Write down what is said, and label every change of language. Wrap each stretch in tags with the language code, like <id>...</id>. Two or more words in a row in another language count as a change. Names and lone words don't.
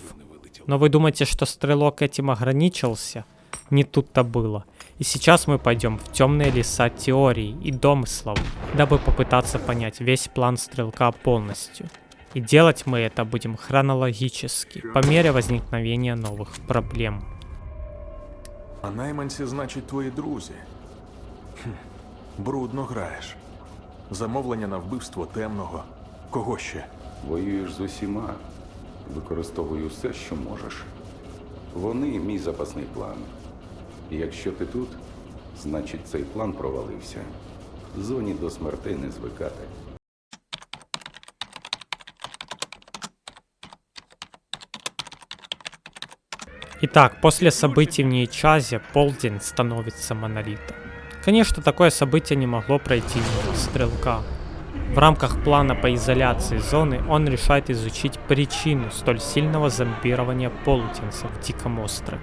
<ru>Но вы думаете, что Стрелок этим ограничился? Не тут-то было. И сейчас мы пойдем в темные леса теорий и домыслов, дабы попытаться понять весь план Стрелка полностью. И делать мы это будем хронологически, по мере возникновения новых проблем.</ru> <uk>А найманці, значить, твої друзі. Брудно граєш. Замовлення на вбивство Темного. Кого ще? Воюєш з усіма. Використовую все, що можеш. Вони мій запасний план. І якщо ти тут, значить цей план провалився. Зоні до смертей не звикати.</uk> <ru>Итак, после событий в Нейчазе Полдень становится монолитом. Конечно, такое событие не могло пройти мимо Стрелка. В рамках плана по изоляции зоны он решает изучить причину столь сильного зомбирования полуденцев в Диком острове.</ru>